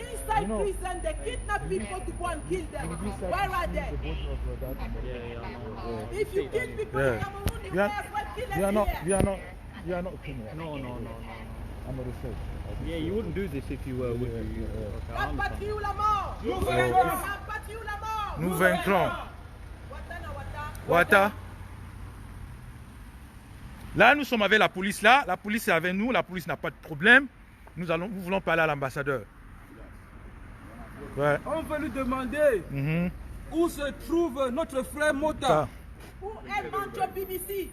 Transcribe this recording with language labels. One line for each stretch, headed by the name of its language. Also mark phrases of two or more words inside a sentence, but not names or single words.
English: Inside prison, they kidnap people to go and kill them. Where are they? If you kill people in Yeah. Cameroon, you We may are- as well kill We are us not. here. We are not criminals. No. I'm a research. Yeah, you wouldn't do this if you were, would you? Okay, I understand.
French: Rapatrie ou la mort? Rapatrie ou la mort? Nous vaincrons. Watana, wata. Ouattara. Là, nous sommes avec la police. Là, la police est avec nous. La police n'a pas de problème. Nous voulons parler à l'ambassadeur. Ouais. On veut lui demander Mhm. où se trouve notre frère Mota. Ça, Où est Mancho BBC?